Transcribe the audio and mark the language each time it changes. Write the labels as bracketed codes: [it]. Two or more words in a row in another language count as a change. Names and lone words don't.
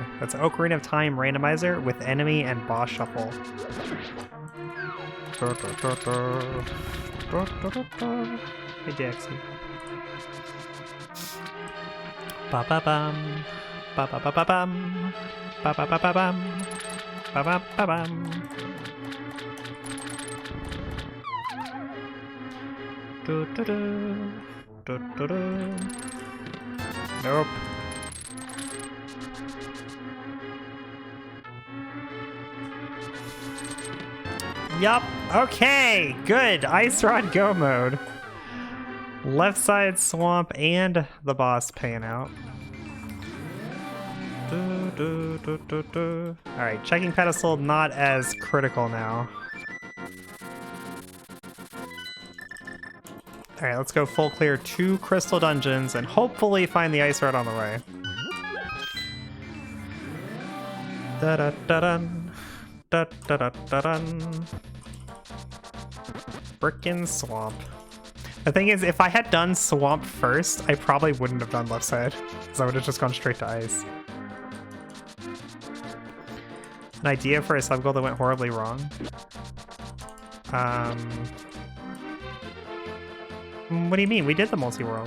[en] That's Ocarina of Time randomizer with enemy and boss shuffle. Hey, Jaxie. Ba-ba-bum. Ba-ba-ba-ba-bum. Ba-ba-ba-ba-bum. Ba-ba-ba-bum. Do, do, do. Do, do, do. Nope. Yup. Okay. Good. Ice Rod Go mode. Left side swamp and the boss paying out. Do, do, do, do, do. All right. Checking pedestal not as critical now. All right. Let's go full clear 2 crystal dungeons and hopefully find the ice rod on the way. Da da da dun. Da da da da dun. Frickin' swamp. The thing is, if I had done swamp first, I probably wouldn't have done left side, because I would have just gone straight to ice. An idea for a sub goal that went horribly wrong. What do you mean? We did the multi-world.